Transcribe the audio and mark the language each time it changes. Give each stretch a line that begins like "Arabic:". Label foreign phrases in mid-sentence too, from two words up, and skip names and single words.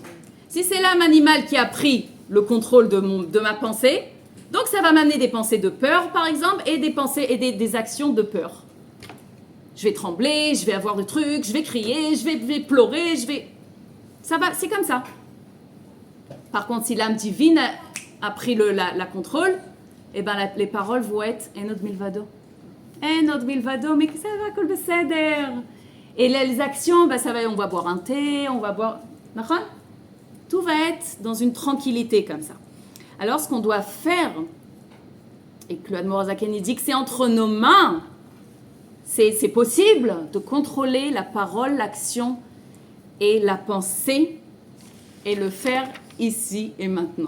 French: Si c'est l'âme animale qui a pris le contrôle de ma pensée, donc ça va m'amener des pensées de peur, par exemple, et des pensées et des actions de peur. Je vais trembler, je vais avoir des trucs, je vais crier, je vais pleurer, ça va, c'est comme ça. Par contre, si l'âme divine a pris la contrôle, eh ben les paroles vont être
Hebrew: אין עוד מלבדו. אין עוד מלבדו,
French: mais ça va
Hebrew: כל בסדר.
French: Et les actions, ben on va boire un thé, on va boire. Tout va être dans une tranquillité comme ça. Alors, ce qu'on doit faire, et que
Hebrew: אדמו"ר הזקן
French: dit que c'est entre nos mains, c'est possible de contrôler la parole, l'action et la pensée et le faire ici et maintenant.